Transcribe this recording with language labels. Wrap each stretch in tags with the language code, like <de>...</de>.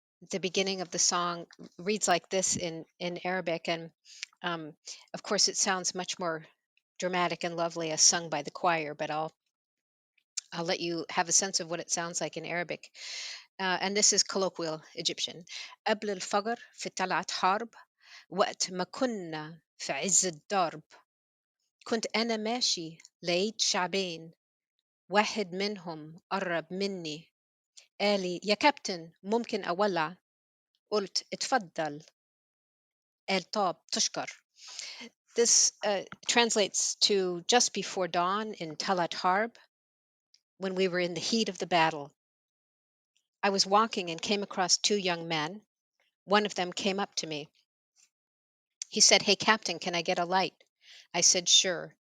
<en>the beginning of the song reads like this in Arabic, and um, of course it sounds much more dramatic and lovely as sung by the choir, but I'll let you have a sense of what it sounds like in Arabic. And this is colloquial Egyptian.</en> <ar>قبل الفجر في طلعة حرب وقت ما كنا في عز الضرب كنت أنا ماشي لقيت شعبين واحد منهم قرب مني قال لي يا كابتن ممكن أولع قلت اتفضل قال طاب تشكر.</ar> <en>This translates to just before dawn in Talat Harb, when we were in the heat of the battle. I was walking and came across two young men. One of them came up to me. He said, "Hey, Captain, can I get a light?" I said, "Sure."</en>